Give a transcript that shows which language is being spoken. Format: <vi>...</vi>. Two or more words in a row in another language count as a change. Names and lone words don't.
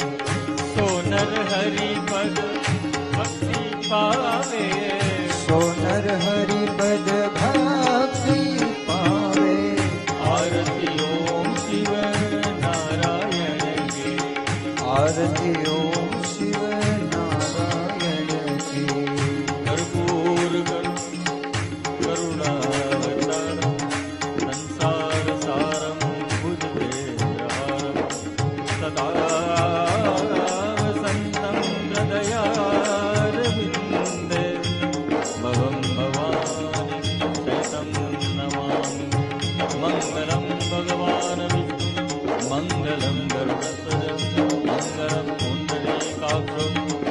<hi>सोनर हरि पद भक्ति पावे सोनर हरि पद भक्ति पावे आरती ओम शिव नारायण की आरती ओम शिव नारायण की</hi> <sa>कर्पूर करुणावतारम संसार सारम भुजगेन्द्रहारम सदा वसन्तं हृदयारविन्दे भवं भवानि शतं नमामि मङ्गलं भगवान् विष्णु मङ्गलं गरुडध्वज मङ्गलं पुण्डरीकाक्षं</sa>